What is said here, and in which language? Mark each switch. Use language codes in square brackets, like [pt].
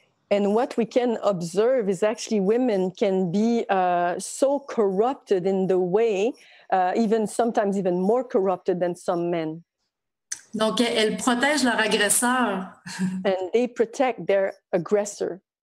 [en] And what we can observe is actually women can be so corrupted in the way, sometimes even more corrupted than some men. [fr] Donc, elles protègent leur agresseur. [en] And they protect their aggressor.